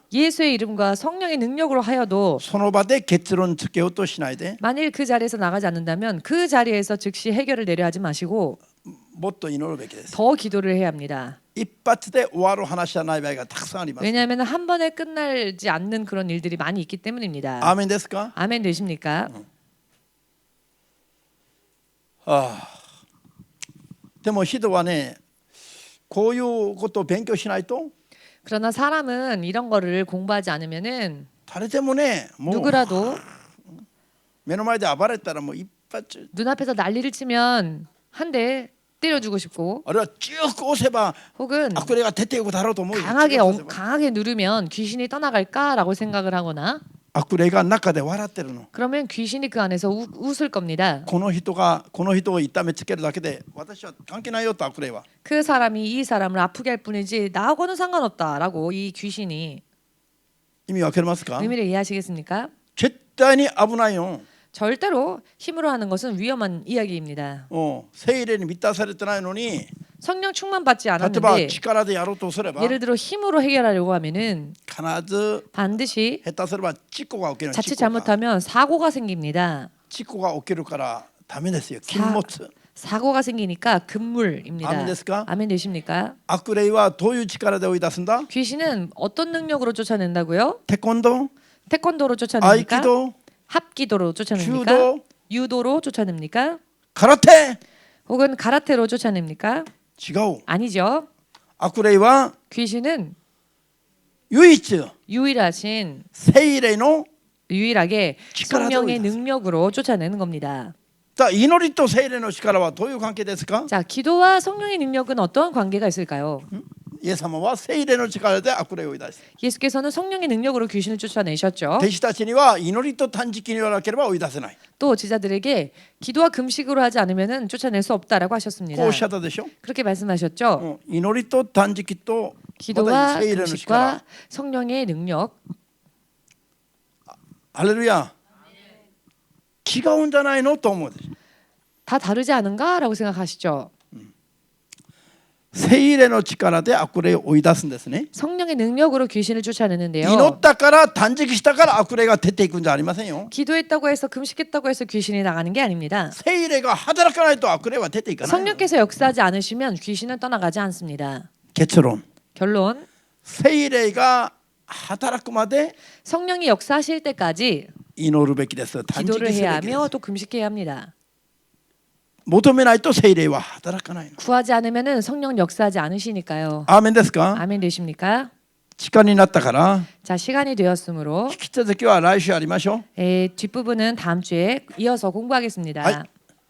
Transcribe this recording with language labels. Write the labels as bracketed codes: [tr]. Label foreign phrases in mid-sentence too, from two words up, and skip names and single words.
[ko] 예수의 이름과 성령의 능력으로 하여도 [ja] その場で結論つけようとしないで [ko] 만일 그 자리에서 나가지 않는다면 그 자리에서 즉시 해결을 내려 하지 마시고 [ja] もっと祈るべきです。 [ko] 더 기도를 해야 합니다. [ja] 一発で終わる話じゃない場合がたくさんあります。 [ko] 왜냐하면 한 번에 끝나지 않는 그런 일들이 많이 있기 때문입니다. [ja] アーメンですか？ [ko] 아멘 되십니까? [ja] でも人はね、こういうことを勉強しないと [ko] 그러나 사람은 이런 거를 공부하지 않으면은 [ja] 誰でもね、もう [ko] 누구라도 [ja] 目の前で暴れたらもう一発 [ko] 눈앞에서 난리를 치면 한 대 때려주고 싶고 [ja] あるいは強く押せば [ko] 혹은 [ja] 悪霊が出ていくだろうと思うよ。 [ko] 강하게 [ja] 強く押せば [ko] 강하게 누르면 귀신이 떠나갈까라고 생각을 하거나 [ja] 悪霊が中で笑ってるの。 [ko] 그러면 귀신이 그 안에서 웃을 겁니다. [ja] この人を痛めつけるだけで私は関係ないよと悪霊は。 [ko] 그 사람이 이 사람을 아프게 할 뿐이지 나하고는 상관없다라고 이 귀신이 [ja] 意味わかりますか？ [ko] 의미를 이해하시겠습니까? [ja] 絶対に危ないよ。 [ko] 절대로 힘으로 하는 것은 위험한 이야기입니다. [ja] 聖霊に満たされてないのに [ko] 성령 충만 받지 [ja] 例えば [ko] 않았는데 [ja] 力でやろうとすれば [ko] 예를 들어 힘으로 해결하려고 하면은 [ja] 必ず [ko] 반드시 [ja] 下手すれば事故が起きる。 자칫 잘못하면 사고가 생깁니다. 事故が起きるからダメですよ。禁物。 [ko] 사고가 생기니까 금물입니다. [ja] 아멘 ですか? [ko] 아멘 되십니까? [ja] 悪霊はどういう力で追い出すんだ？ [ko] 귀신은 어떤 능력으로 쫓아낸다고요? [ja] テコンドー、 [ko] 태권도로 쫓아냅니까? [ja] 合気道、 [ko] 합기도로 쫓아냅니까? [ja] 주도, [ko] 유도로 쫓아냅니까? [ja] 空手。 [ko] 혹은 가라테로 쫓아냅니까? [ja] 違う。 [ko] 아니죠. [ja] 悪霊は [ko] 귀신은 [ja] 唯一 [ko] 유일하신 [ja] 聖霊の [ko] 유일하게 [ja] 力で [ko] 성령의 [ja] 追い出す。 [ko] 능력으로 쫓아내는 겁니다. [ja] さあ祈りと聖霊の力はどういう関係ですか？ [ko] 자, 기도와 성령의 능력은 어떤 관계가 있을까요? [ja] イエス様は聖霊の力で悪霊を追い出した。 [ko] 예수께서는 성령의 능력으로 귀신을 쫓아내셨죠. [ja] 弟子たちには祈りと断食によらなければ追い出せない。 [ko] 또 제자들에게 기도와 금식으로 하지 않으면 쫓아낼 수 없다라고 하셨습니다. [ja] こうおっしゃったでしょ。 [ko] 그렇게 말씀하셨죠. [ja] 祈りと断食とまた [ko] 기도와 [ja] 聖霊の力。 [ko] 금식과 성령의 능력 [ja] ハレルヤ。違うんじゃないのと思うでしょ。 [ko] 다 다르지 않은가라고 생각하시죠. [ja] 聖霊の力で悪霊を追い出すんですね。 [ko] 성령의 능력으로 귀신을 쫓아내는데요. [ja] 祈ったから断食したから悪霊が出ていくんじゃありませんよ。 [ko] 기도했다고 해서 금식했다고 해서 귀신이 나가는 게 아닙니다. [ja] 聖霊が働かないと悪霊は出ていかない。 [ko] 성령께서 역사하지 않으시면 귀신은 떠나가지 않습니다. [ja] 結論。 [ko] 결론 [ja] 聖霊が働くまで [ko] 성령이 역사하실 때까지 [ja] 祈るべきです。断食 [ko] 기도를 [ja] す [ko] 해야 [ja] るべきで [ko] 하며 [ja] す。 [ko] 또 금식해야 합니다. [ja] 求めないと聖霊は働かないの。 [ko] 구하지 않으면은 성령 역사하지 않으시니까요. [ja] アーメンですか？ [ko] 아멘 되십니까? [ja] 時間になったから [ko] 자, 시간이 되었으므로 [ja] 引き続きは来週ありましょう。 [ko] 뒷부분은 다음 주에 이어서 공부하겠습니다. [ja] はい